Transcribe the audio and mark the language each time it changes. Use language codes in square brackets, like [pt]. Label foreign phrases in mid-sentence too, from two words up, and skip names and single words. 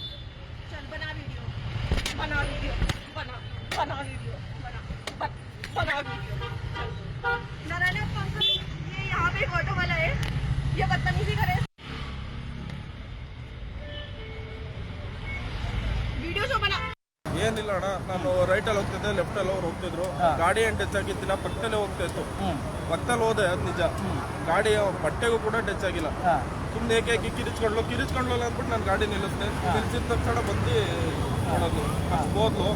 [hi] चल बना वीडियो। बना वीडियो। बना वीडियो। बना वीडियो। नारायण पंकज, ये यहाँ पे एक ऑटो वाला है, ये बदतमीजी करे। वीडियो जो बना [kn] ಏನಿಲ್ಲ ಅಣ್ಣ, ನಾನು ರೈಟಲ್ಲಿ ಹೋಗ್ತಿದ್ದೆ, ಲೆಫ್ಟಲ್ಲಿ ಅವ್ರು ಹೋಗ್ತಿದ್ರು. ಗಾಡಿ ಏನು ಟಚ್ ಆಗಿದ್ದಿಲ್ಲ, ಪಕ್ಕದಲ್ಲೇ ಹೋಗ್ತಾ ಇತ್ತು. ಪಕ್ಕದಲ್ಲಿ ಹೋದೆ, ಅದು ನಿಜ. ಗಾಡಿ ಬಟ್ಟೆಗೂ ಕೂಡ ಟಚ್ ಆಗಿಲ್ಲ. ಸುಮ್ಮನೆ ಏಕೆ ಕಿರಿಚ್ಕೊಂಡ್ಲು ಅಂದ್ಬಿಟ್ಟು ನಾನು ಗಾಡಿ ನಿಲ್ಲಿಸಿದೆ. ನಿಲ್ಸಿದ ತಕ್ಷಣ ಬಂದು ನೋಡೋದು ಹೋದ್ಲು.